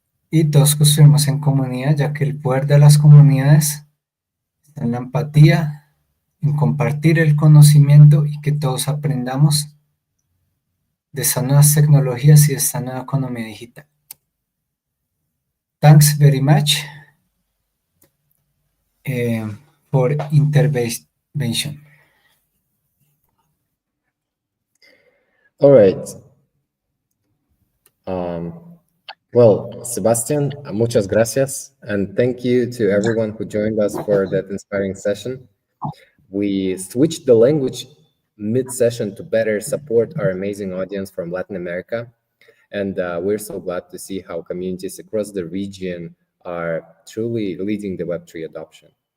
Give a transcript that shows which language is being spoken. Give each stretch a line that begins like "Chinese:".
Spanish: y todos construimos en comunidad, ya que el poder de las comunidades está en la empatía, en compartir el conocimiento y que todos aprendamos de estas nuevas tecnologías y de esta nueva economía digital.
English: Thanks very much for intervention. All right. Well, Sebastian,
Spanish: muchas gracias.
English: And thank you to everyone who joined us for that inspiring session. We switched the language mid-session to better support our amazing audience from Latin America. And we're so glad to see how communities across the region are truly leading the Web3 adoption.